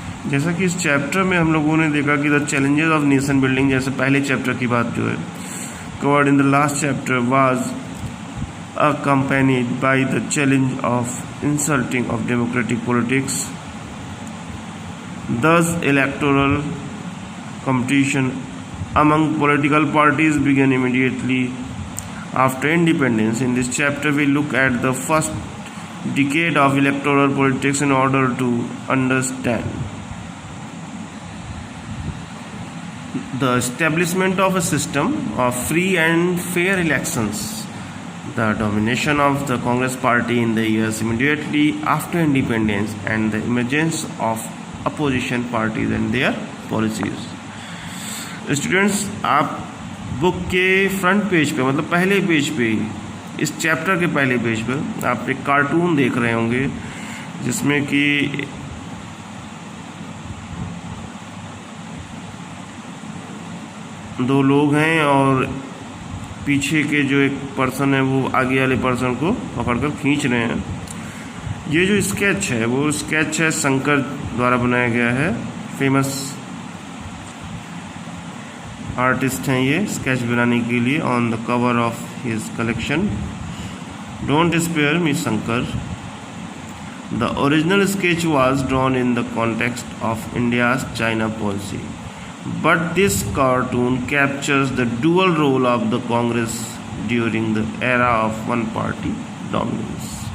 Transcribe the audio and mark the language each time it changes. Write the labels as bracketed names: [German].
[Hindi] जैसा कि इस चैप्टर में हम लोगों ने देखा कि [English] the challenges of nation building, [Hindi] जैसे पहले चैप्टर की बात जो है [English] Covered in the last chapter, was accompanied by the challenge of insulting of democratic politics. Thus, electoral competition among political parties began immediately after independence. In this chapter, we look at the first decade of electoral politics in order to understand the establishment of a system of free and fair elections, the domination of the Congress party in the years immediately after independence, and the emergence of opposition parties and their policies. [Hindi] Students, आप book के front page पे, मतलब पहले page पे इस chapter के पहले page पर आप एक कार्टून देख रहे होंगे जिसमें कि दो लोग हैं और पीछे के जो एक पर्सन है वो आगे वाले पर्सन को पकड़कर खींच रहे हैं। ये जो स्केच है वो स्केच है शंकर द्वारा बनाया गया है। फेमस आर्टिस्ट हैं ये स्केच बनाने के लिए। [English] On the cover of his collection don't spare me Shankar. The original sketch was drawn in the context of India's China policy, but this cartoon captures the dual role of the Congress during the era of one party dominance.